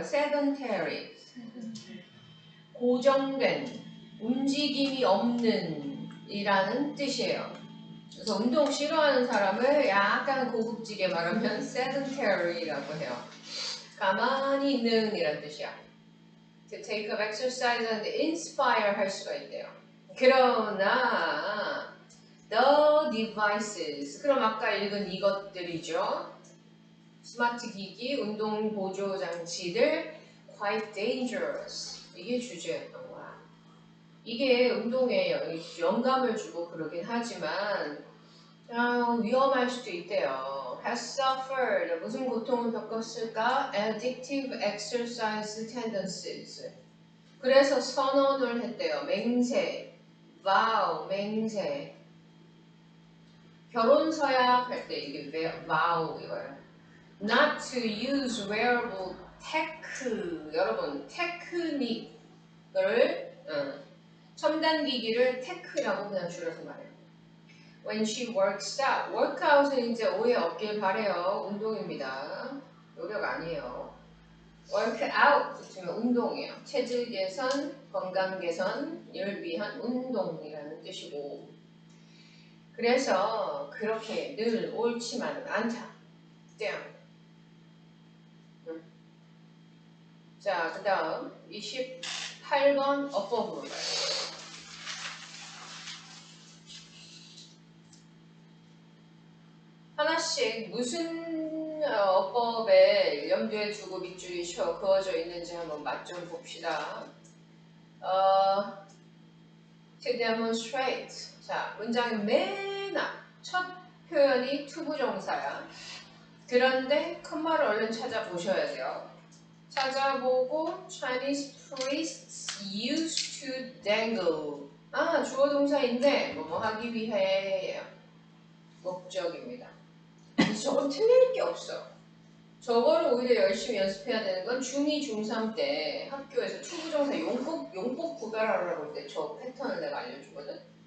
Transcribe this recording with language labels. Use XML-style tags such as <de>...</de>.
<ko>sedentary 고정된 움직임이 없는 이라는 뜻이에요. 그래서 운동 싫어하는 사람을 약간 고급지게 말하면 sedentary라고 해요. 가만히 있는 이란 뜻이야.</ko> <en>To take up exercise and inspire</en> <ko>할 수가 있대요. 그러나</ko> <en>the devices</en> <ko>그럼 아까 읽은 이것들이죠. 스마트 기기, 운동 보조 장치들</ko> <en>quite dangerous</en> <ko>이게 주제였던 거야. 이게 운동에 영감을 주고 그러긴 하지만 위험할 수도 있대요.</ko> <en>Has suffered</en> <ko>무슨 고통을 겪었을까?</ko> <en>Addictive exercise tendencies.</en> <ko>그래서 선언을 했대요. 맹세, vow, 맹세. 결혼 서약 할 때 이게 vow 이거예요.</ko> <en>Not to use wearable tech.</en> <ko>여러분 테크닉을 첨단 기기를 테크라고 그냥 줄여서 말해요.</ko> <en>When she works out.</en> <ko>workout은 이제 오해 없길 바래요. 운동입니다. 노력 아니에요. workout 붙으면 운동이에요. 체질 개선, 건강 개선을 위한 운동이라는 뜻이고 그래서 그렇게 늘 옳지만은 않다. 땡. 자, 그 다음 28번 어법으로 가요. 하나씩 무슨 어법에 염두에 두고 밑줄이 그어져 있는지 한번 맛 좀 봅시다.</ko> <en>To demonstrate.</en> <ko>자, 문장의 맨 앞 첫 표현이 투부정사야. 그런데 컴마를 얼른 찾아보셔야 돼요. 찾아보고</ko> <en>Chinese priests used to dangle.</en> <ko>주어 동사인데 뭐뭐 하기 위해 목적입니다. 저건 틀릴 게 없어. 저거를 오히려 열심히 연습해야 되는 건 중2, 중3 때 학교에서 투부정사 용법 구별하라고 할 때 저 패턴을 내가 알려주거든.</ko>